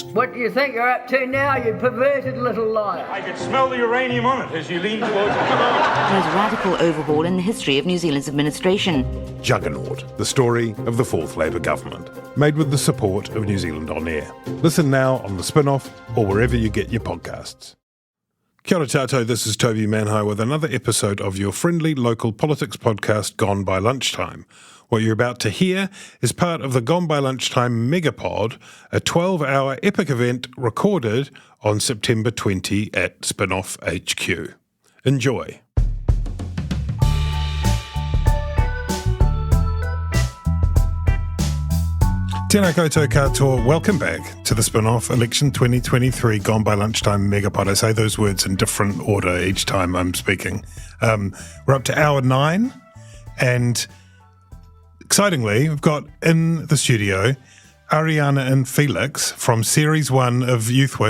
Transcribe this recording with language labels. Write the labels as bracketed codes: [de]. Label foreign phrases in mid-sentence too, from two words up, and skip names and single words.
[en] What do you think you're up to now, you perverted little liar? I could smell the uranium on it as you lean towards it. There's a radical overhaul in the history of New Zealand's administration. Juggernaut, the story of the Fourth Labour Government, made with the support of New Zealand On Air. Listen now on the Spin-off or wherever you get your podcasts. [mi] Kia ora tātou, [en] this is Toby Manhire with another episode of your friendly local politics podcast, Gone by Lunchtime. What you're about to hear is part of the Gone by Lunchtime Megapod, a 12-hour epic event recorded on September 20 at Spin-off HQ. Enjoy. [mi] Tēnā koutou katoa, [en] welcome back to the Spin-off Election 2023 Gone by Lunchtime Megapod. I say those words in different order each time I'm speaking. We're up to hour 9, and excitingly, we've got in the studio Ariana and Felix from Series 1 of Youth Wings.